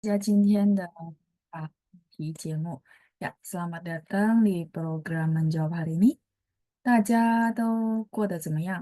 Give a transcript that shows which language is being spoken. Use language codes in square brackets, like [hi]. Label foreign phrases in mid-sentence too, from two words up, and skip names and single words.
[zh] 今天的题节目 [id] ya, selamat datang di program menjawab hari ini. [zh] 大家都过得怎么样?